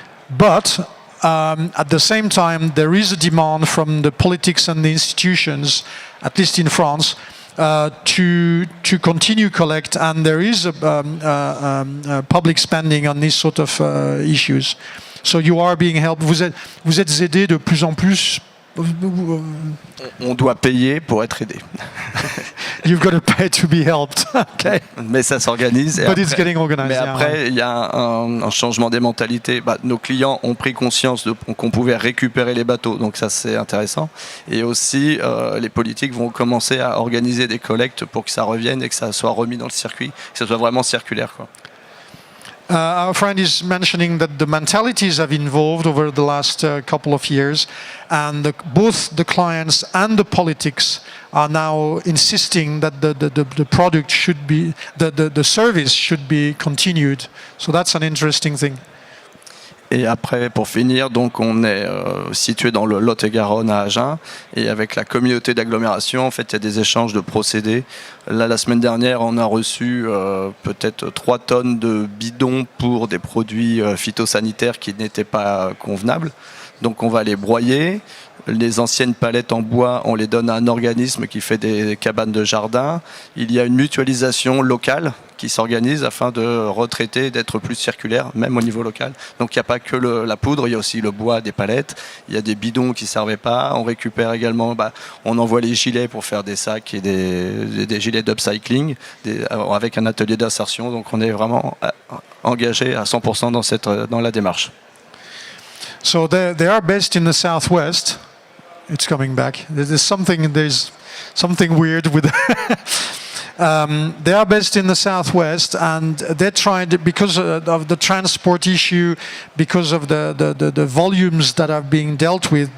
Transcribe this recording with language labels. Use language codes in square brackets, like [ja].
[en] But at the same time, there is a demand from the politics and the institutions, at least in France, to continue collect, and there is a public spending on these sort of issues. So you are being helped. [fr] Vous êtes aidé de plus en plus. On doit payer pour être aidé. [en] You've got to pay to be helped. Okay. [fr] Mais ça s'organise. [en] But it's getting organized. [fr] Mais après, il y a un changement des mentalités. Nos clients ont pris conscience qu'on pouvait récupérer les bateaux, donc ça c'est intéressant. Et aussi, les politiques vont commencer à organiser des collectes pour que ça revienne et que ça soit remis dans le circuit, que ça soit vraiment circulaire, quoi. [en] Our friend is mentioning that the mentalities have evolved over the last couple of years, and both the clients and the politics are now insisting that the product should be, the service should be continued. So that's an interesting thing. [fr] Et après, pour finir, donc on est situé dans le Lot-et-Garonne à Agen, et avec la communauté d'agglomération, en fait, il y a des échanges de procédés. Là, la semaine dernière, on a reçu peut-être 3 tonnes de bidons pour des produits phytosanitaires qui n'étaient pas convenables. Donc on va les broyer. Les anciennes palettes en bois, on les donne à un organisme qui fait des cabanes de jardin. Il y a une mutualisation locale qui s'organise afin de retraiter, d'être plus circulaire, même au niveau local. Donc il n'y a pas que la poudre, il y a aussi le bois des palettes. Il y a des bidons qui ne servaient pas. On récupère également, on envoie les gilets pour faire des sacs et des gilets d'upcycling avec un atelier d'insertion. Donc on est vraiment engagé à 100% dans la démarche. [en] So they are based in the southwest. It's coming back. There's something weird with. They are based in the southwest, and they tried, because of the transport issue, because of the volumes that are being dealt with.